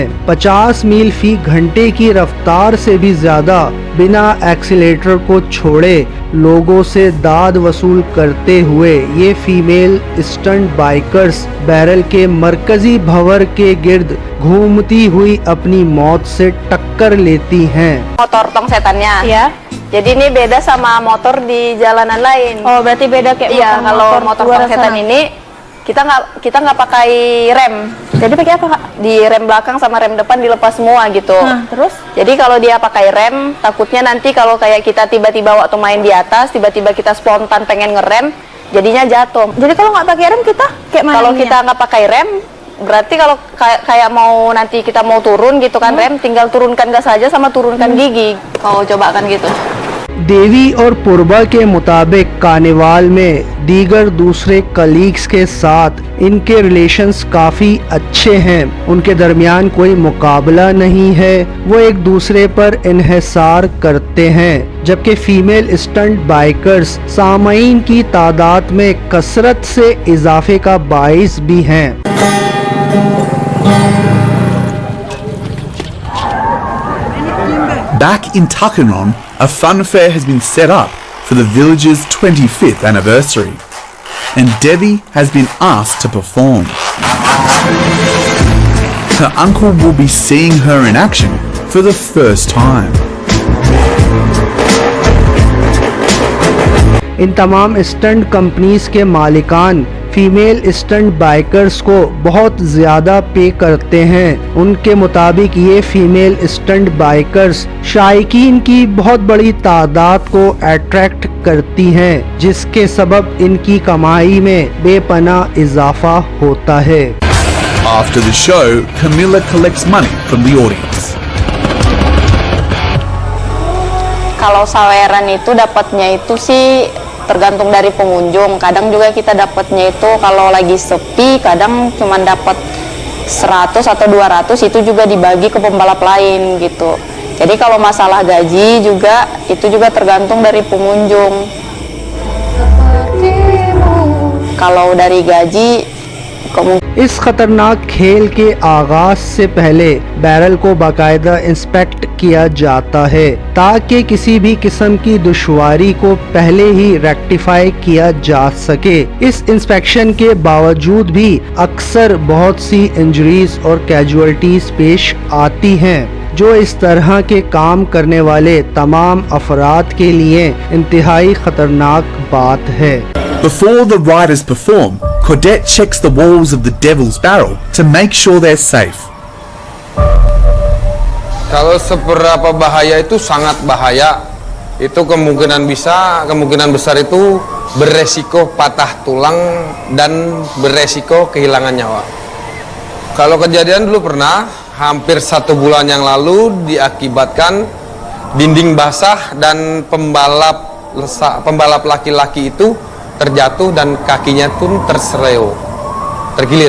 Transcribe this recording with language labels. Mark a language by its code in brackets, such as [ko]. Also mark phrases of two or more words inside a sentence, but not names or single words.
[ur] 50 میل فی گھنٹے کی رفتار سے بھی زیادہ بنا ایکسیلیٹر کو چھوڑے لوگوں سے داد وصول کرتے ہوئے یہ [en] female stunt bikers [ur] بیرل کے مرکزی بھنور کے گرد گھومتی ہوئی اپنی موت سے ٹکر لیتی ہیں. [id] Motor tong setannya. Ya. Jadi ini beda sama motor di jalanan lain. Oh, berarti beda kayak Iya, kalau motor luar tong setan sana. ini kita nggak pakai rem. Jadi pakai apa, Kak? Di rem belakang sama rem depan dilepas semua gitu. Nah, terus? Jadi kalau dia pakai rem, takutnya nanti kalau kayak kita tiba-tiba waktu main di atas, tiba-tiba kita spontan pengen ngerem, jadinya jatuh. Jadi kalau nggak pakai rem kita kayak mana? Kalau kita nggak pakai rem, berarti kalau kayak mau nanti kita mau turun gitu kan rem, tinggal turunkan gas saja sama turunkan gigi. Mau coba kan gitu. [ur] دیوی اور پوروا کے مطابق کارنیوال میں دیگر دوسرے کولیگز کے ساتھ ان کے ریلیشنز کافی اچھے ہیں. ان کے درمیان کوئی مقابلہ نہیں ہے، وہ ایک دوسرے پر انحصار کرتے ہیں. جبکہ [en] female stunt bikers [ur] سامعین کی تعداد میں کثرت سے اضافے کا باعث بھی ہیں. [en] Back in Takanon, a fun fair has been set up for the village's 25th anniversary, and Devi has been asked to perform. Her uncle will be seeing her in action for the first time. [ur] ان تمام [en] stunt companies [ur] کے مالکان [en] female stunt bikers [ur] کو بہت زیادہ پے کرتے ہیں. ان کے مطابق یہ [en] female stunt bikers [ur] شائقین کی بہت بڑی تعداد کو اٹریکٹ کرتی ہیں، جس کے سبب ان کی کمائی میں بے پناہ اضافہ ہوتا ہے. [en] After the show, Camilla collects money from the audience. [id] Kalau saweran itu dapatnya itu sih tergantung dari pengunjung. Kadang juga kita dapatnya itu kalau lagi sepi, kadang cuma dapat 100 atau 200, itu juga dibagi ke pembalap lain gitu. Jadi kalau masalah gaji juga itu juga tergantung dari pengunjung. Kalau dari gaji [ur] اس خطرناک کھیل کے آغاز سے پہلے بیرل کو باقاعدہ انسپیکٹ کیا جاتا ہے، تاکہ کسی بھی قسم کی دشواری کو پہلے ہی ریکٹیفائی کیا جا سکے. اس انسپیکشن کے باوجود بھی اکثر بہت سی انجریز اور کیژولٹیز پیش آتی ہیں، جو اس طرح کے کام کرنے والے تمام افراد کے لیے انتہائی خطرناک بات ہے. [en] Before the riders perform, Claudette checks the walls of the Devil's Barrel to make sure they're safe. [id] Kalau seberapa bahaya itu sangat bahaya. Itu kemungkinan besar itu beresiko patah tulang dan beresiko kehilangan nyawa. Kalau kejadian dulu pernah, hampir 1 bulan yang lalu diakibatkan dinding basah dan pembalap laki-laki itu terjatuh dan kakinya pun tersereo, tergilir.